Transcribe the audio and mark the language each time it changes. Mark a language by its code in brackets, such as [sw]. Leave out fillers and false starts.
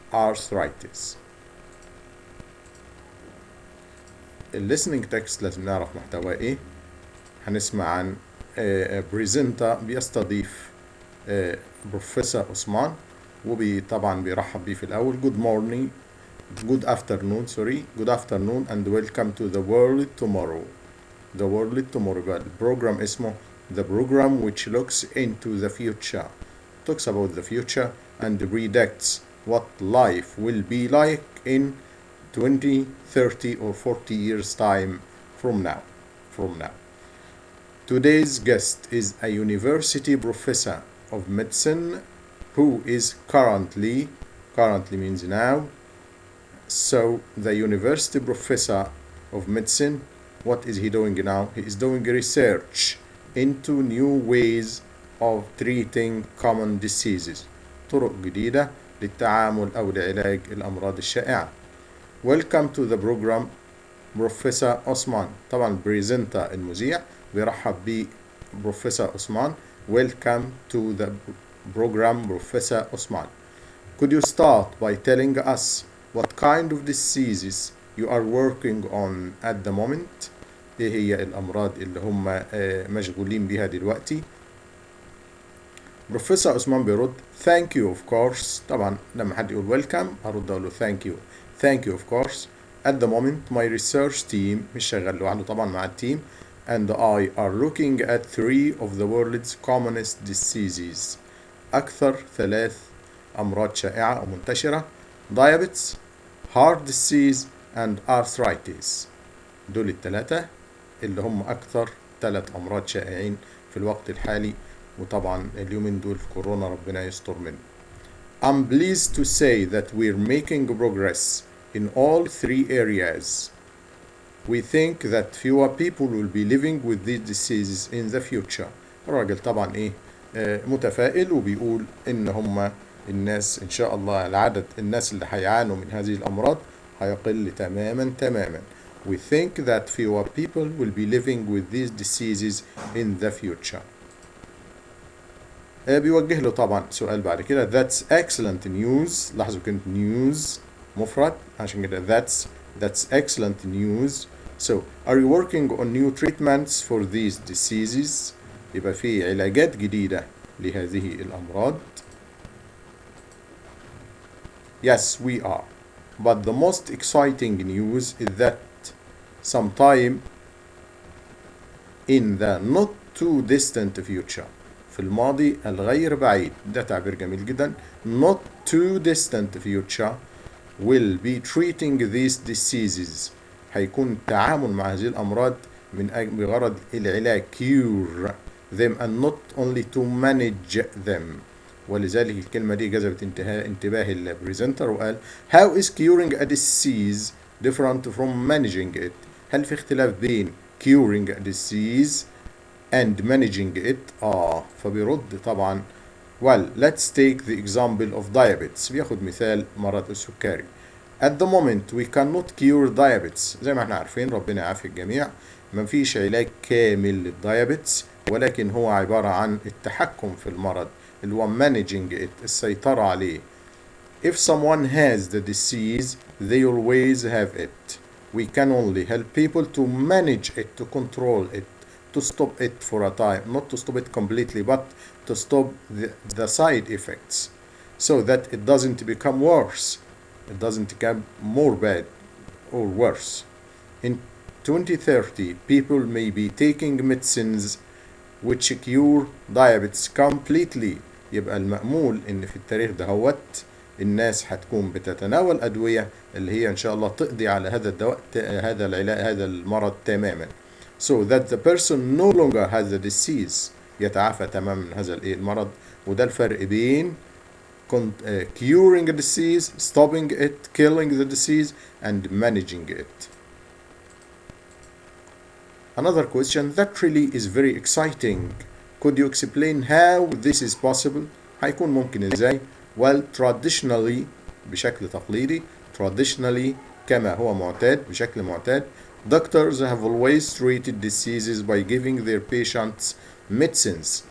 [en] arthritis. listening text [ar] لازم نعرف محتواه إيه. هنسمع عن بريزنتا بيستضيف بروفيسور عثمان، وطبعا بيرحب بيه في الأول. [en] good afternoon and welcome to the world tomorrow. [ar] بقى البروجرام اسمه [en] the program which looks into the future, talks about the future and predicts what life will be like in 20, 30 or 40 years time from now. Today's guest is a university professor of medicine who is currently means now. So the university professor of medicine, what is he doing now? He is doing research into new ways of treating common diseases. [ar] طرق جديدة للتعامل أو لعلاج الأمراض الشائعة. [en] Welcome to the program professor Othman. [ar] طبعا بريزنتا المذيع بيرحب ب بروفيسور عثمان. [en] Welcome to the program professor Othman. Could you start by telling us what kind of diseases you are working on at the moment? [ar] ايه هي الأمراض اللي هم مشغولين بيها دلوقتي؟ بروفيسور عثمان بيرد [en] thank you of course. [ar] طبعا لما حد يقول welcome أرد أقول له [en] thank you of course. At the moment my research team [ar] مش شغال لوحده طبعا مع التيم [en] and I are looking at 3 of the world's commonest diseases. [ar] أكثر 3 أمراض شائعة أو منتشرة: [en] diabetes, heart disease and arthritis. [ar] دول الثلاثة اللي هم أكثر 3 أمراض شائعين في الوقت الحالي، وطبعا اليومين دول في كورونا ربنا يستر منه. [en] I'm pleased to say that we're making progress in all 3 areas. We think that fewer people will be living with these diseases in the future. [ar] الراجل طبعا متفائل وبيقول إن هم الناس إن شاء الله العدد الناس اللي هيعانوا من هذه الأمراض هيقل تماما. [en] We think that fewer people will be living with these diseases in the future. [ar] بيوجه له طبعا سؤال بعد كده. [en] That's excellent news. [ar] لاحظوا كلمة news مفرد عشان كده [en] that's excellent news. So are you working on new treatments for these diseases؟ [ar] يبقى في علاجات جديدة لهذه الأمراض. [en] Yes, we are. But the most exciting news is that sometime in the not too distant future, [ar] في الماضي الغير بعيد، ده تعبير جميل جدا. [en] Not too distant future will be treating these diseases. [ar] هيكون التعامل مع هذه الأمراض بغرض العلاج [en] cure them and not only to manage them. [ar] ولذلك الكلمة دي جذبت انتباه البريزنتر وقال [en] how is curing a disease different from managing it؟ [ar] هل في اختلاف بين [en] curing a disease and managing it؟ [ar] فبيرد طبعا [en] well let's take the example of diabetes. [ar] بياخد مثال مرض السكري. [en] At the moment we cannot cure diabetes. [ar] زي ما احنا عارفين ربنا يعافي الجميع، ما فيش علاج كامل للدايابيتس، ولكن هو عبارة عن التحكم في المرض اللي هو [en] managing it، [ar] السيطرة عليه. [en] If someone has the disease they always have it. We can only help people to manage it, to control it, to stop it for a time, not to stop it completely but to stop the side effects so that it doesn't become worse, it doesn't become more bad or worse. In 2030 people may be taking medicines which cure diabetes completely. [ar] يبقى المأمول ان في التاريخ دهوت الناس هتكون بتتناول أدوية اللي هي إن شاء الله تقضي على هذا الدواء هذا العلاج هذا المرض تماما. [en] So that the person no longer has the disease، [ar] يتعافى تماما من هذا المرض. وده الفرق بين [en] curing a disease, stopping it, killing the disease and managing it. Another question that really is very exciting. Could you explain how this is possible؟ [ar] هيكون ممكن ازاي؟ [en] Well, traditionally [ar] بشكل تقليدي [en] traditionally [ar] كما هو معتاد بشكل معتاد [en] doctors have always treated diseases by giving their patients medicines.